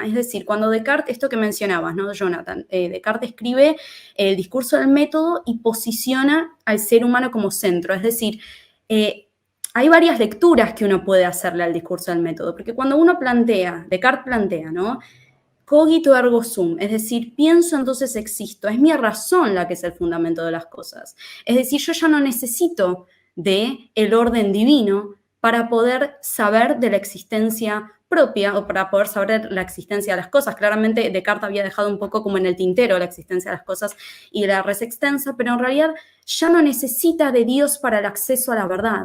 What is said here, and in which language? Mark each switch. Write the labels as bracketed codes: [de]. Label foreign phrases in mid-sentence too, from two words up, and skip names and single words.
[es] Es decir, cuando Descartes, esto que mencionabas, ¿no, Jonathan? Descartes escribe el discurso del método y posiciona al ser humano como centro. Es decir, hay varias lecturas que uno puede hacerle al discurso del método, porque cuando uno Descartes plantea, ¿no? [la] Cogito ergo sum, [es] es decir, pienso entonces existo, es mi razón la que es el fundamento de las cosas. Es decir, yo ya no necesito del orden divino para poder saber de la existencia propia o para poder saber la existencia de las cosas. Claramente Descartes había dejado un poco como en el tintero la existencia de las cosas y la [la] res extensa, [es] pero en realidad ya no necesita de Dios para el acceso a la verdad.